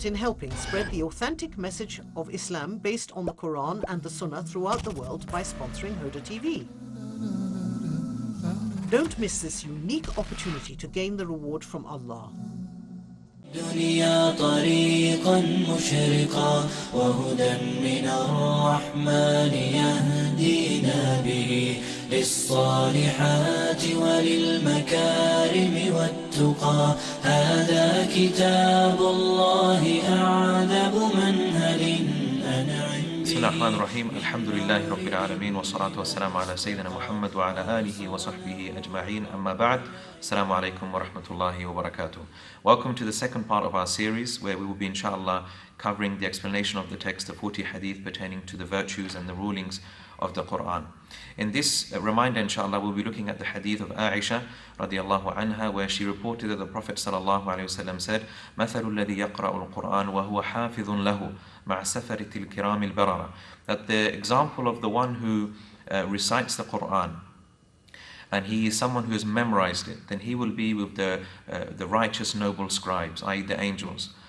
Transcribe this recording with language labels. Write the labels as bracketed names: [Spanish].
[English] in helping spread the authentic message of Islam based on the Quran and the Sunnah throughout the world by sponsoring Huda TV. Don't miss this unique opportunity to gain the reward from Allah. [Arabic] دنيا طريقا مشرقا وهدى من الرحمن يهدينا به للصالحات وللمكارم والتقى هذا كتاب الله أعذب منهل بسم الله الرحمن الرحيم الحمد لله رب العالمين والصلاة والسلام على سيدنا محمد وعلى آله وصحبه أجمعين أما بعد السلام عليكم ورحمة الله وبركاته. [English] Welcome to the second part of our series where we will be inshallah covering the explanation of the text of 40 hadith pertaining to the virtues and the rulings of the Quran. In this reminder inshallah we'll be looking at the hadith of Aisha radiallahu anha where she reported that the Prophet sallallahu alayhi wasallam said [Arabic] مثل الذي يقرأ القرآن وهو حافظ له مع سفرة الكرام البررة, [English] that the example of the one who recites the Quran and he is someone who has memorized it, then he will be with the righteous noble scribes, i.e. the angels.